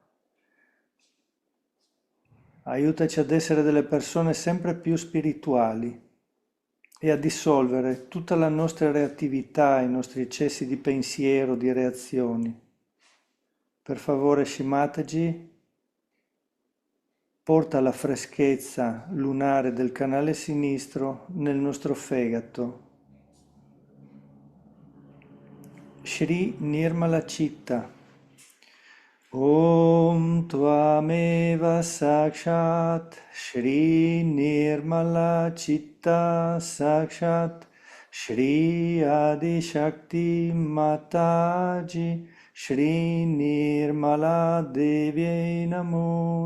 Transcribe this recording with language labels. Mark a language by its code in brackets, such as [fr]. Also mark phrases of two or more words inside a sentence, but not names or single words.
[it] Aiutaci ad essere delle persone sempre più spirituali e a dissolvere tutta la nostra reattività, i nostri eccessi di pensiero, di reazioni. Per favore, Shimataji, porta la freschezza lunare del canale sinistro nel nostro fegato. Shri Nirmala Chitta. [sa] Om Tvameva Sakshat Shri Nirmala Chitta Sakshat Shri Adi Shakti Mataji Shri Nirmala Devi Namo